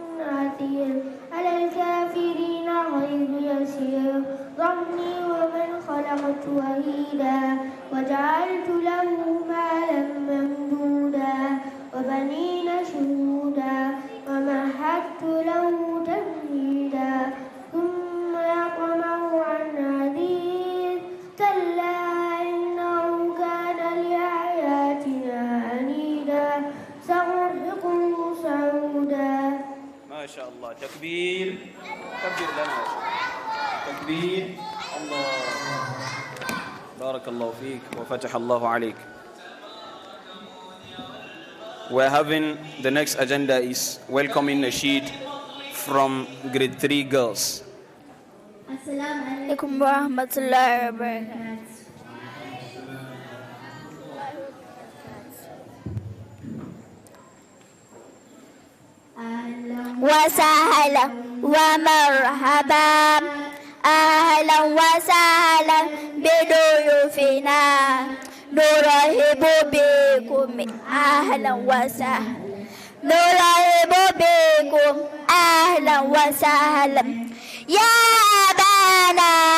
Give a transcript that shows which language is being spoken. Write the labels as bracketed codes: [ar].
[ar] عسير على الكافرين غير يسير ذرني ومن خلقت وحيدا وجعلت له مالا ممدودا وبنين شهودا ومهدت له تمهيدا ثم يطمع أن أزيد كلا إنه كان لآياتنا عنيدا سأرهقه صعودا. ما شاء الله. تكبير. كبر لنا. تكبير. الله. بارك الله فيك وفتح الله عليك. [en] We're having the next agenda is welcoming Nasheed from grade 3 girls. [ar] السلام عليكم ورحمة الله وبركاته. وسهلا ومرحبا أهلا وسهلا بضيوفنا نرحب بكم أهلا وسهلا نرحب بكم أهلا وسهلا يا أبانا